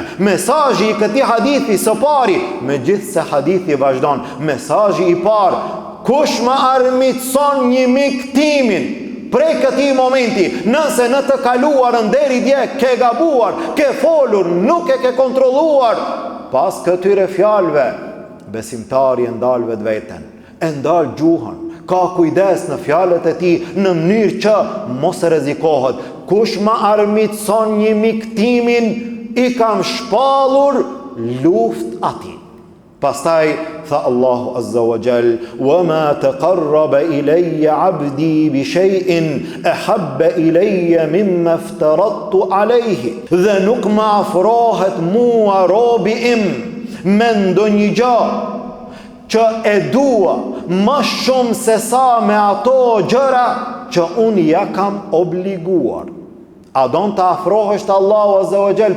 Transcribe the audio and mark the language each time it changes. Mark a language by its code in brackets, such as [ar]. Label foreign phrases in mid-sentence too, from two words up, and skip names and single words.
[sq] Mesazhi i këtij hadithi së pari, megjithse hadithi vazhdon, mesazhi i parë, kush më armiqson një mik timin, prej këtij momenti, nëse në të kaluarën deri dje ke gabuar, ke folur, nuk e ke kontrolluar, pas këtyre fjalëve, besimtari e ndal vetveten, e ndal gjuhën, ka kujdes në fjalët e tij në mënyrë që mos rrezikohet. Kush më armiqson një mik timin, i kam shpallur luftë atij. Pastaj tha Allahu [ar] عز وجل: "وما تقرب إلي عبدي بشيء أحب إلي مما افترضت عليه." [sq] Dhe nuk më afrohet mua robi im me ndonjë gjë që e dua më shumë se sa me ato gjëra që unë ja kam obliguar. A don të afrohesh të Allahu [ar] عز وجل?